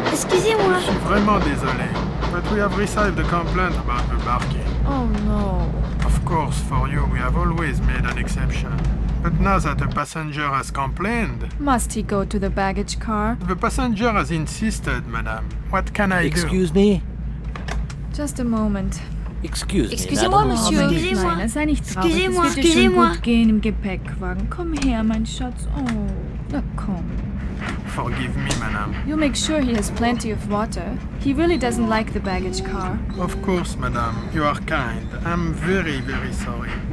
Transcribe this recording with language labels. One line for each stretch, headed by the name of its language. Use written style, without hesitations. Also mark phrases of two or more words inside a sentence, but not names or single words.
French: Excusez-moi. Je suis vraiment désolé.
English: But we have received a complaint about the barking. Oh no. Of course, for you, we have always made an exception. But now that a passenger has complained... Must he go to the baggage car? The passenger has insisted, madame. What can I do? Excuse me? Just a moment. Excuse me,
French: Excusez-moi, madame. monsieur. Excusez-moi.
German: Kleiner, sei nicht traurig.
French: Excusez-moi,
German: Es wird dir schon
French: excusez-moi.
German: gut gehen im Gepäckwagen. Komm her, mein Schatz. Oh, na komm.
English: Forgive me, madame. You make sure he has plenty of water. He really doesn't like the baggage car. Of course, madame. You are kind. I'm very, very sorry.